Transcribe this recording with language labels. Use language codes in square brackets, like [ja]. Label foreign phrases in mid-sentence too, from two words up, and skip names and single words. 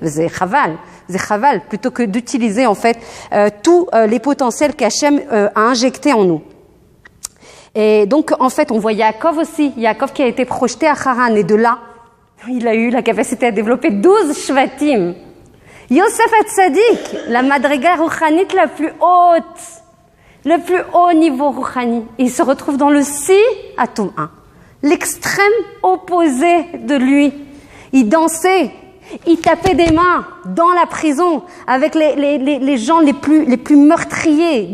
[fr] C'est chaval, plutôt que d'utiliser en fait tous les potentiels qu'Hachem a injectés en nous. Et donc en fait on voit Yaakov aussi, Yaakov qui a été projeté à Haran et de là il a eu la capacité à développer 12 shvatim. Yosef Hatzadik, la [he] מדרגה רוחנית [fr] la plus haute, le plus haut niveau rouchani. Il se retrouve dans le si atome 1, l'extrême opposé de lui. Il dansait, il tapait des mains dans la prison avec les gens les plus meurtriers.